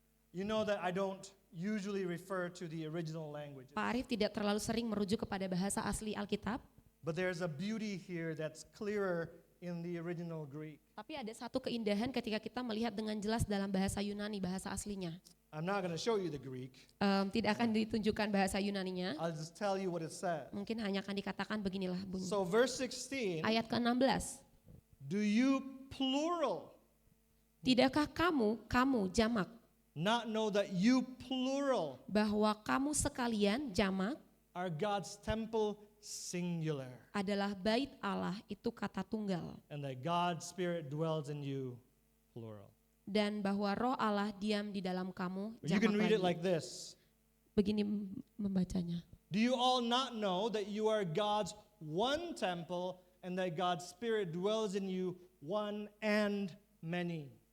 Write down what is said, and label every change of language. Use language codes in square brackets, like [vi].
[en] you know that I don't usually refer to the original language. [id] Pak Arif tidak terlalu sering merujuk kepada bahasa asli Alkitab, [en] But there's a beauty here that's clearer in the original Greek. [id] tapi ada satu keindahan ketika kita melihat dengan jelas dalam bahasa Yunani, bahasa aslinya. [en] I'm not going to show you the Greek. [id] Tidak akan ditunjukkan bahasa Yunaninya, [en] I'll just tell you what it says. [id] mungkin hanya akan dikatakan beginilah bunyi. [en] So verse 16, [id] Ayat ke-16, [en] do you plural [id] tidakkah kamu jamak, [en] not know that you plural [id] bahwa kamu sekalian jamak [en] are God's temple singular, [id] adalah bait Allah, itu kata tunggal, [en] and that God's Spirit dwells in you plural. [id] dan bahwa roh Allah diam di dalam kamu [en] You [id] jamak [en] can read [id] lagi. [en] it like this. [id] Begini membacanya. [en] Do you all not know that you are God's one temple and that God's Spirit dwells in you, one and many?